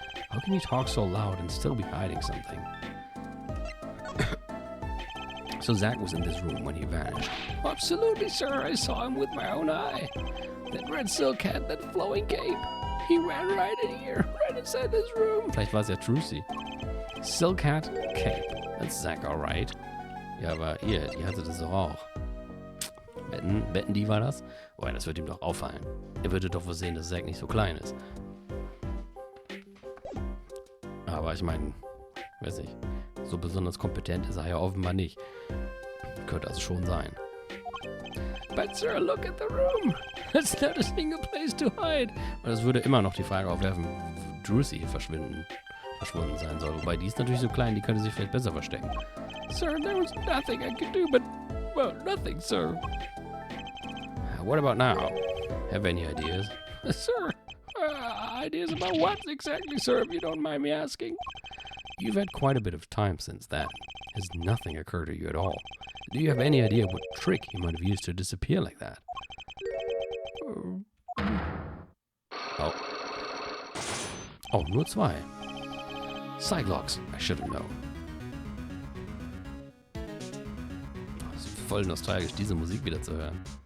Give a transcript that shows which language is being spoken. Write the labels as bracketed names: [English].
[English] How can you talk so loud and still be hiding something? So Zach was in this room when he vanished? Absolutely, sir. I saw him with my own eye. That red silk hat, that flowing cape. He ran right in here, right inside this room. [German] Vielleicht war es ja Trucy. [English] Silk hat, cape. That's Zach, alright. [German] Ja, aber ihr hattet das doch auch. Wetten, die war das? Oh ja, das wird ihm doch auffallen. Er würde doch wohl sehen, dass Zack nicht so klein ist. Aber ich meine, weiß nicht, so besonders kompetent ist er ja offenbar nicht. Könnte also schon sein. [English] But sir, look at the room. There's not a single place to hide. [German] Und das würde immer noch die Frage aufwerfen, wo Drucy verschwunden sein soll. Wobei die ist natürlich so klein, die könnte sich vielleicht besser verstecken. [English] Sir, there was nothing I could do but, well, nothing, sir. What about now? Have any ideas? Sir, ideas about what exactly, sir, if you don't mind me asking? You've had quite a bit of time since that. Has nothing occurred to you at all? Do you have any idea what trick he might have used to disappear like that? Oh, [German] nur zwei. [English] Cyclops, I should have known. [German] Das ist voll nostalgisch, diese Musik wieder zu hören.